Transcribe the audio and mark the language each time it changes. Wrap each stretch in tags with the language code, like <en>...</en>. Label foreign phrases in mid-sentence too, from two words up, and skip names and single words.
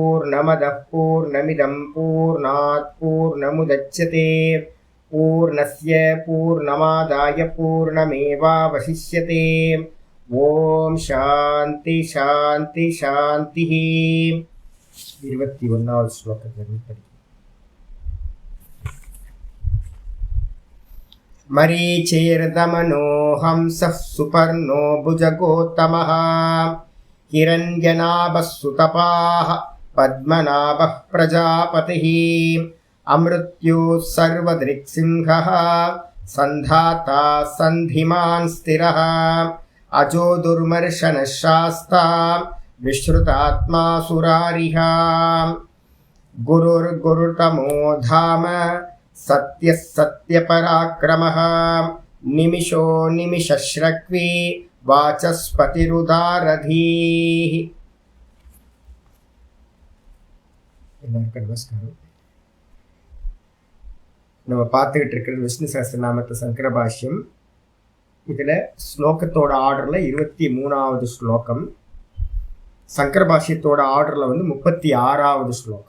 <sa>पूर्णमदः पूर्णमिदं पूर्णात् पूर्णमुदच्यते पूर्णस्य पूर्णमादाय पूर्णमेवावशिष्यते ओम् शान्ति शान्ति शान्ति.</sa> <ta>21வது ஸ்லோகத்திலிருந்து படிக்கிறேன்.</ta> <sa>मरीचिर्दमनोहंसः सुपर्णो भुजगोत्तमः हिरण्यनाभः सुतपाः पद्मनाभः प्रजापतिः अमृत्युः सर्वदृक्सिंहः सन्धाता सन्धिमान् स्थिरः अजो दुर्मर्शन शास्ता विश्रुतात्मा सुरारिहा गुरुर्गुरुतमो धाम सत्यः सत्यपराक्रमः निमिषो निमिषश्रक्वी वाचस्पतिरुदारधीः.</sa> <ta>நமஸ்காரம். நம்ம பார்த்துக்கிட்டு இருக்கிறது விஷ்ணு சஹஸ்ரநாமத்து சங்கர பாஷ்யம். இதில் ஸ்லோகத்தோட ஆர்டரில் 23வது ஸ்லோகம், சங்கர பாஷ்யத்தோட ஆர்டரில் 36வது ஸ்லோகம்.</ta>